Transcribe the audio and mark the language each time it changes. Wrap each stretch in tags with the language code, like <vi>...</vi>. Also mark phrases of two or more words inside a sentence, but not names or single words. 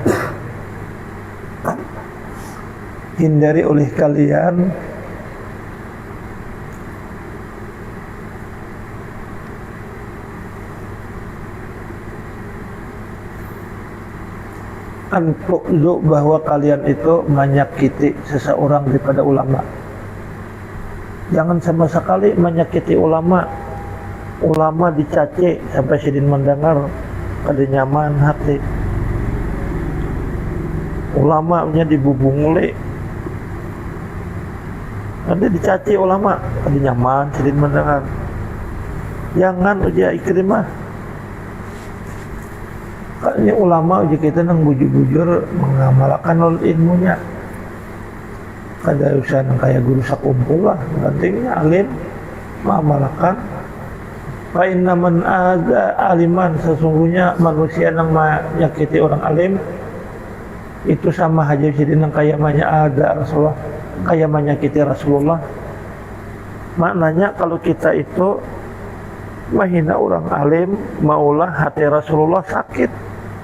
<id>Hindari oleh kalian antu'zu, bahwa kalian itu menyakiti seseorang daripada ulama. Jangan sama sekali menyakiti ulama.</id> <bjn>Ulama dicaci sampai sidin mendengar kada nyaman hati. Ulamanya dibubunguli, ada dicaci ulama kada nyaman sidin mendengar. Jangan ujar Ikrimah. Ini ulama uji kita nang bujur-bujur mengamalkan ilmunya. Kada usah nang kaya guru sakumpul lah.</bjn> <id>Pentingnya alim mengamalkan.</id> <ar>فإن من آذى عالما,</ar> <bjn>sesungguhnya manusia nang menyakiti orang alim itu sama aja sidin nang kaya ada Rasulullah, kaya menyakiti Rasulullah.</bjn> <id>Maknanya kalau kita itu menghina orang alim, maulah hati Rasulullah sakit.</id>